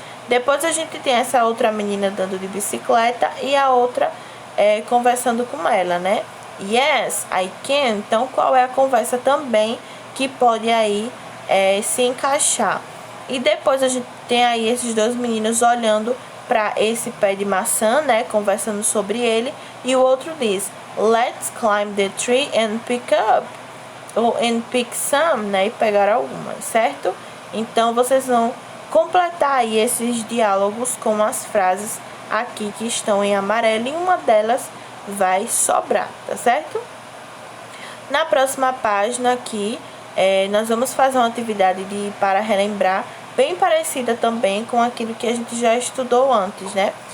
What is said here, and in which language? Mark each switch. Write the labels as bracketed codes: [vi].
[pt] Depois a gente tem essa outra menina dando de bicicleta e a outra conversando com ela, né? [en] Yes, I can. [pt] Então, qual é a conversa também que pode aí se encaixar? E depois a gente tem aí esses dois meninos olhando para esse pé de maçã, né? Conversando sobre ele. E o outro diz, [en] let's climb the tree and pick up. [pt] Ou [en] and pick some, [pt] né? E pegar algumas, certo? Então, vocês vão completar aí esses diálogos com as frases aqui que estão em amarelo. E uma delas vai sobrar, tá certo? Na próxima página aqui, nós vamos fazer uma atividade para relembrar, bem parecida também com aquilo que a gente já estudou antes, né?